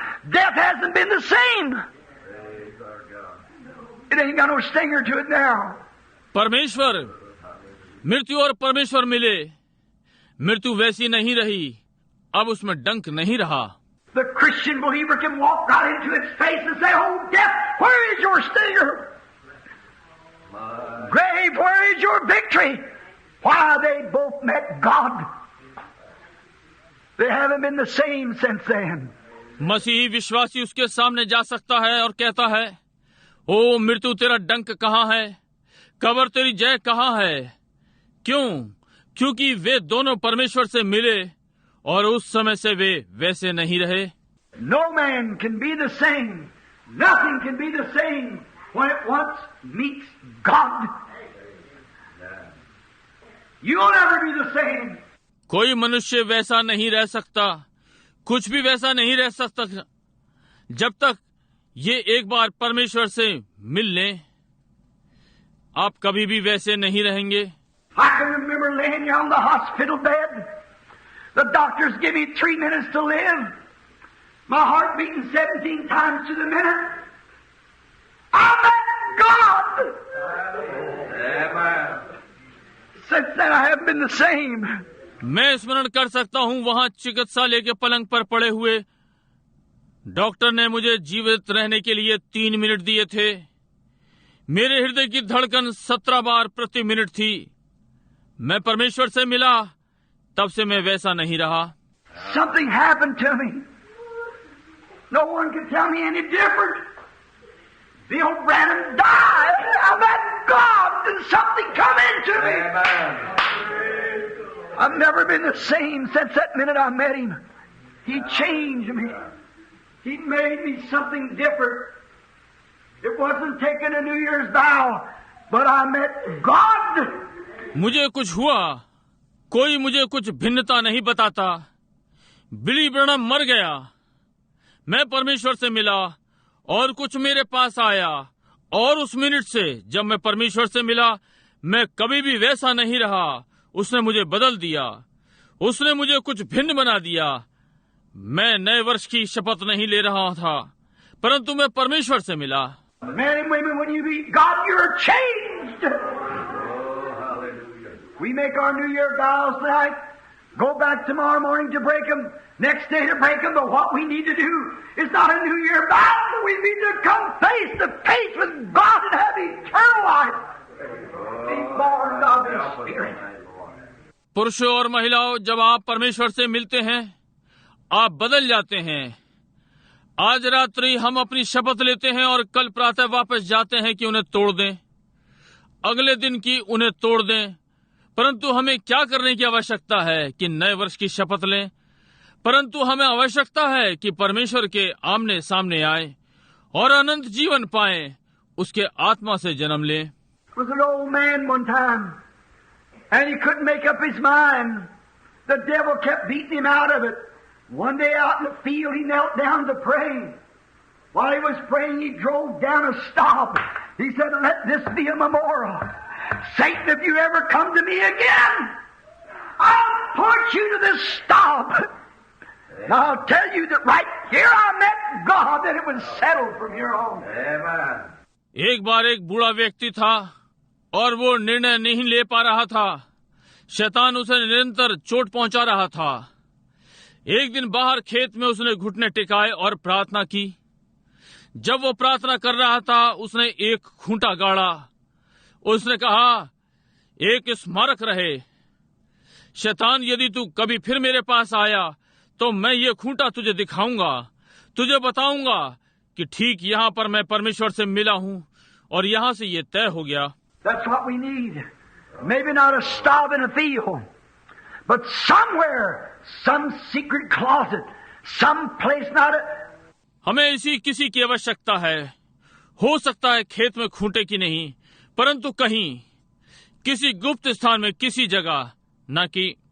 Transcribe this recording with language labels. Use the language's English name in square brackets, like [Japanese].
[English] Death hasn't been the same. It ain't got no stinger to it now. [Hindi] परमेश्वर, मृत्यु और परमेश्वर मिले, मृत्यु वैसी नहीं रही, अब उसमें डंक नहीं रहा। [English] The Christian believer can walk right into its face and say, "Oh, death, where is your stinger? Grave, where is your victory?" Why, they both met God. They haven't been the same since then. [Hindi] मसीही विश्वासी उसके सामने जा सकता है और कहता है, ओ मृत्यु, तेरा डंक कहाँ है? कब्र, तेरी जय कहाँ है? क्यों? क्योंकि वे दोनों परमेश्वर से मिले और उस समय से वे वैसे नहीं रहे। [English] No man can be the same. Nothing can be the same when it once meets God. You'll never be the same. [Hindi] कोई मनुष्य वैसा नहीं रह सकता, कुछ भी वैसा नहीं रह सकता जब तक ये एक बार परमेश्वर से मिल लें। आप कभी भी वैसे नहीं रहेंगे। [English] I can remember laying here on the hospital bed. The doctors give me 3 minutes to live. My heart beating 17 times to the minute. I met God. Amen. Since then I haven't been the same. [Hindi] मैं स्मरण कर सकता हूँ वहाँ चिकित्सालय के पलंग पर पड़े हुए डॉक्टर ने मुझे जीवित रहने के लिए 3 मिनट दिए थे। मेरे हृदय की धड़कन 17 बार प्रति मिनट थी। मैं परमेश्वर से मिला, तब से मैं वैसा नहीं रहा। [English] Something happened to me. No one can tell me any different. Bill Branham died. I met God and something come into me. Amen. I've never been the same since that minute I met him. He changed me. He made me something different. It wasn't taking a New Year's vow, but I met God. [Hindi] मुझे कुछ हुआ, कोई मुझे कुछ भिन्नता नहीं बताता। बिली Branham मर गया, मैं परमेश्वर से मिला और कुछ मेरे पास आया, और उस मिनट से जब मैं परमेश्वर से मिला, मैं कभी भी वैसा नहीं रहा। उसने मुझे बदल दिया, उसने मुझे कुछ भिन्न बना दिया। मैं नए वर्ष की शपथ नहीं ले रहा था, परंतु मैं परमेश्वर से मिला। [English] Men and women, when you meet God, you're changed. Oh, hallelujah. We make our New Year vows tonight, go back tomorrow morning to break them, next day to break them, but what we need to do is not a New Year vow, we need to come face to face with God and have eternal life. Be born of His Spirit. [Hindi] पुरुषों और महिलाओं, जब आप परमेश्वर से मिलते हैं, आप बदल जाते हैं। आज रात्रि हम अपनी शपथ लेते हैं और कल प्रातः वापस जाते हैं कि उन्हें तोड़ दें, अगले दिन की उन्हें तोड़ दें। परंतु हमें क्या करने की आवश्यकता है कि नए वर्ष की शपथ लें? परंतु हमें आवश्यकता है कि परमेश्वर के आमने सामने आए और अनंत जीवन पाएं, उसके आत्मा से जन्म लें। [English] There was an old man one time, and he couldn't make up his mind. The devil kept beating him out of it. One day out in the field, he knelt down to pray. While he was praying, he drove down a stop. He said, "Let this be a memorial. Satan, if you ever come to me again, I'll put you to this stop. And I'll tell you that right here I met God, and it was settled from here on." Amen. [Hindi] एक बार एक बूढ़ा व्यक्ति था और वो निर्णय नहीं ले पा रहा था। शैतान उसे निरंतर चोट पहुंचा रहा था। एक दिन बाहर खेत में उसने घुटने टिकाए और प्रार्थना की। जब वो प्रार्थना कर रहा था, उसने एक खूंटा गाड़ा। उसने कहा, एक स्मारक रहे। शैतान, यदि तू कभी फिर मेरे पास आया तो मैं ये खूंटा तुझे दिखाऊंगा, तुझे बताऊंगा कि ठीक यहां पर मैं परमेश्वर से मिला हूं और यहां से ये तय हो गया। [English] That's what we need. Maybe not a stove in a field, but somewhere, some secret closet, some place not a... [Hindi] हमें इसी किसी की आवश्यकता है। हो सकता है खेत में खूंटे की नहीं, परंतु कहीं किसी गुप्त स्थान में, किसी जगह, न कि